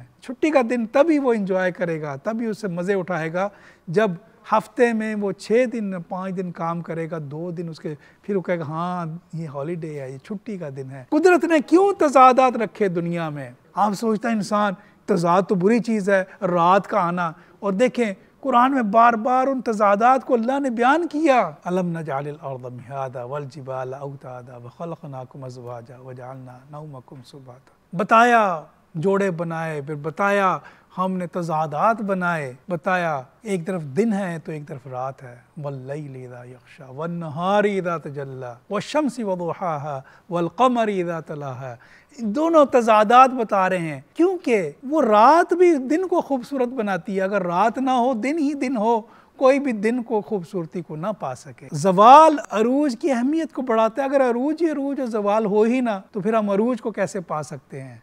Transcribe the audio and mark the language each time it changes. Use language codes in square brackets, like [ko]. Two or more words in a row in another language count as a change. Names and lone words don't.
[ur] چھٹی کا دن تبھی وہ انجوائے کرے گا، تبھی اس سے مزے اٹھائے گا جب ہفتے میں وہ 6 دن 5 دن کام کرے گا، 2 دن اس کے، پھر وہ کہے گا ہاں یہ ہالیڈے ہے، یہ چھٹی کا دن ہے. قدرت نے کیوں تضادات رکھے دنیا میں؟ آپ سوچتا ہے انسان تضاد تو بری چیز ہے، رات کا آنا، اور دیکھیں قرآن میں بار بار ان تضادات کو اللہ نے بیان کیا. [ar] ألم نجعل الأرض مهادا والجبال أوتادا وخلقناكم أزواجا وجعلنا نومكم سباتا. [ur] بتایا جوڑے بنائے، پھر بتایا ہم نے تضادات بنائے، بتایا ایک طرف دن ہے تو ایک طرف رات ہے. [ar] والليل إذا يغشى والنهار إذا تجلى والشمس وضحاها والقمر إذا تلاها. [ur] دونوں تضادات بتا رہے ہیں، کیونکہ وہ رات بھی دن کو خوبصورت بناتی ہے. اگر رات نہ ہو، دن ہی دن ہو، کوئی بھی دن کو خوبصورتی کو نہ پا سکے. زوال عروج کی اہمیت کو بڑھاتا ہے۔ اگر عروج ہی عروج اور زوال ہو ہی نہ تو پھر ہم عروج کو کیسے پا سکتے ہیں.